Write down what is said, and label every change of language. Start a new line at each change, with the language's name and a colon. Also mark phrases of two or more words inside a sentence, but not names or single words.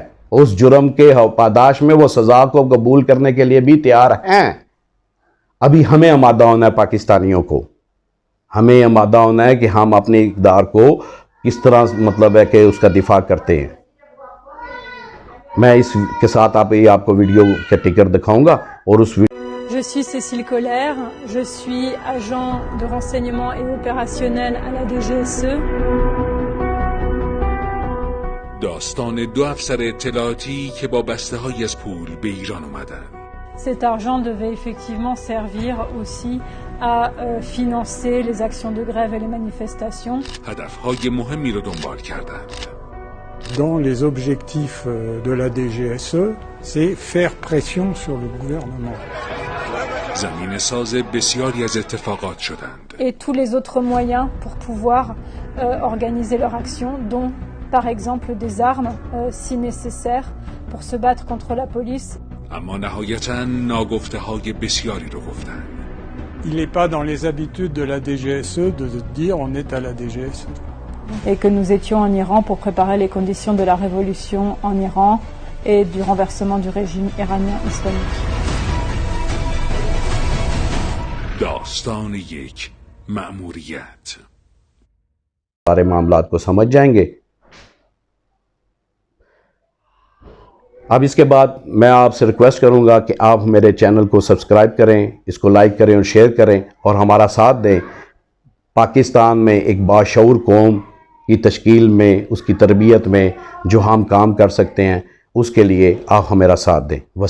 Urdu: اس جرم کے پاداش میں وہ سزا کو قبول کرنے کے لیے بھی تیار ہیں. ابھی ہمیں آمادہ ہونا ہے، پاکستانیوں کو ہمیں آمادہ ہونا ہے کہ ہم اپنے اقدار کو کس طرح مطلب ہے کہ اس کا دفاع کرتے ہیں. میں اس کے ساتھ آپ کو ویڈیو کا ٹکر دکھاؤں گا اور اس
French: Je suis Cécile Colère, je suis agent de renseignement et opérationnel à la DGSE.
Persian: داستان دو افسر اطلاعاتی که با بسته‌هایی از پول به ایران اومدن.
French: Cet argent devait effectivement servir aussi à financer les actions de grève et les manifestations.
Persian: هدف‌های مهمی رو دنبال کردند.
French: Dans les objectifs de la DGSE, c'est faire pression sur le gouvernement.
Persian: زمین ساز بسیاری از اتفاقات شدند.
French: Et tous les autres moyens pour pouvoir organiser leur action, dont par exemple des armes si nécessaire pour se battre contre la police.
Persian: اما نهایتاً ناگفته‌های بسیاری رو گفتند.
French: Il n'est pas dans les habitudes de la DGSE de dire on est à la DGSE. Et que nous étions en Iran pour préparer les conditions de la révolution en Iran et du renversement du régime iranien islamique.
Persian: داستان یک مأموریت.
Urdu: سارے معاملات کو سمجھ جائیں گے۔ اب اس کے بعد میں آپ سے ریکویسٹ کروں گا کہ آپ میرے چینل کو سبسکرائب کریں، اس کو لائک کریں اور شیئر کریں اور ہمارا ساتھ دیں پاکستان میں ایک باشعور قوم کی تشکیل میں، اس کی تربیت میں جو ہم کام کر سکتے ہیں، اس کے لیے آپ ہمارا ساتھ دیں.